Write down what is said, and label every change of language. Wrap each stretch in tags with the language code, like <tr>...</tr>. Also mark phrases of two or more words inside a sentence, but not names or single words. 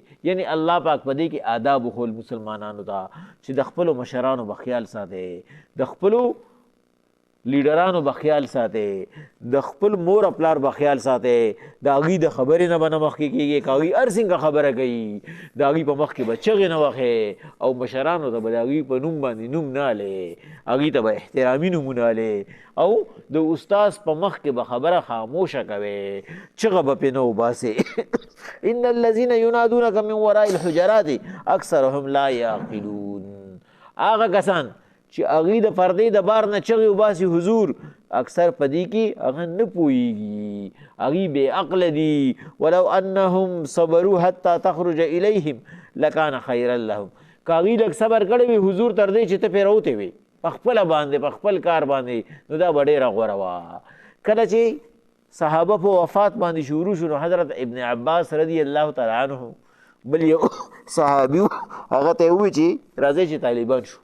<ps>یعنی الله پاک په دې کې آداب وښول مسلمانانو ته چې د خپلو مشرانو به خیال ساتئ، د خپلو لیډرانو به خیال ساتئ، د خپل مور او پلار به خیال ساتئ، د هغوی د خبرې نه به نه مخکې کېږي، که هغوی هر څنګه خبره کوي د هغوی په مخ کې به چغې نه وهئ او مشرانو ته به د هغوی په نوم باندې نوم نه هلئ، هغوی ته به احترامي نومونه هلئ او د استاز په مخ کې به خبره خاموشه کوئ، چغه به پرې نه وباسئ.</ps> <ar>ان الذین ینادونک من وراء الحجرات اکثرهم لا یعقلون.</ar> <ps>هغه کسان چې هغوی د پردې د بار نه چغې وباسي حضور اکثر په دې کې هغه نه پوهېږي، هغوی بې عقله دي.</ps> <ar>ولو انهم صبروا حتی تخرج الیهم لکان خیرا لهم.</ar> <ps>که هغوی لږ صبر کړی وي حضور تر دې چې ته پرې راوتې وې په خپله باندې په خپل کار باندې، نو دا به ډېره غوره وه. کله چې صحابه په وفات باندې شروع شو نو حضرت ابن عباس</ps> <ar>رضی الله تعالی عنه</ar> <ps>بل یو صحابي هغه ته ووایي چې راځئ چې طالبان شو.</ps>